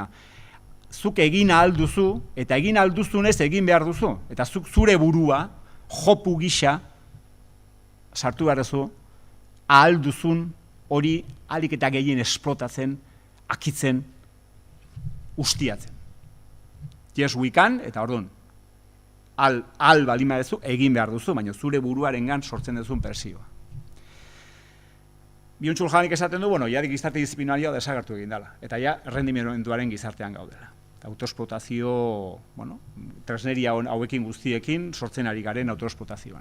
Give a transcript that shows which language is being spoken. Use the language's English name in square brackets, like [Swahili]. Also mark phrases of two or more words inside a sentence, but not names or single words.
[Basque] Zuk egin ahal duzu, eta egin ahal duzunez egin behar duzu. Eta zuk zure burua, jopu gisa, sartu behar duzu, ahal duzun hori ahalik eta gehien esplotatzen, akitzen, ustiatzen. [English] Yes, we can, [Basque] eta orduan, al balima duzu, egin behar duzu, baina zure buruarengan sortzen duzun persioa. Byung-Chul Hanek esaten du, ja gizarte disiplinarioa desagertu egin dela, eta ja errendimenduaren gizartean gaudela. Autoesplotazio, tresneria hauekin guztiekin sortzen ari garen autoesplotazioan.